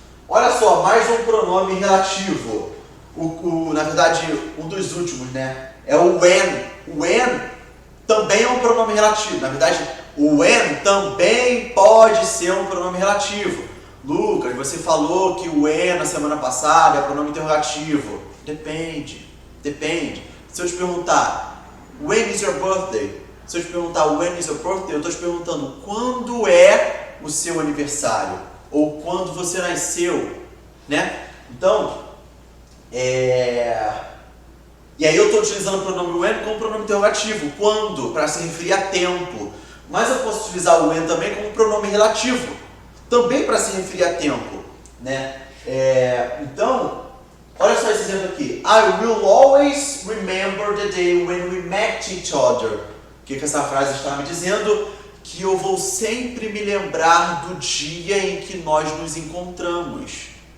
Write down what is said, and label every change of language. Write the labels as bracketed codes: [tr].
[pt] Olha só, mais um pronome relativo. Na verdade, um dos últimos, né? É o when. O when também é um pronome relativo. Na verdade, o when também pode ser um pronome relativo. Lucas, você falou que o when na semana passada é pronome interrogativo. Depende. Se eu te perguntar, [en] when is your birthday? [pt] Se eu te perguntar, when is your birthday? Eu estou te perguntando, quando é o seu aniversário? Ou quando você nasceu, né? Então, e aí eu estou utilizando o pronome when como pronome interrogativo, quando, para se referir a tempo. Mas eu posso utilizar o when também como pronome relativo, também para se referir a tempo, né? Então, olha só esse exemplo aqui. [en] I will always remember the day when we met each other. [pt] O que essa frase está me dizendo? Que eu vou sempre me lembrar do dia em que nós nos encontramos.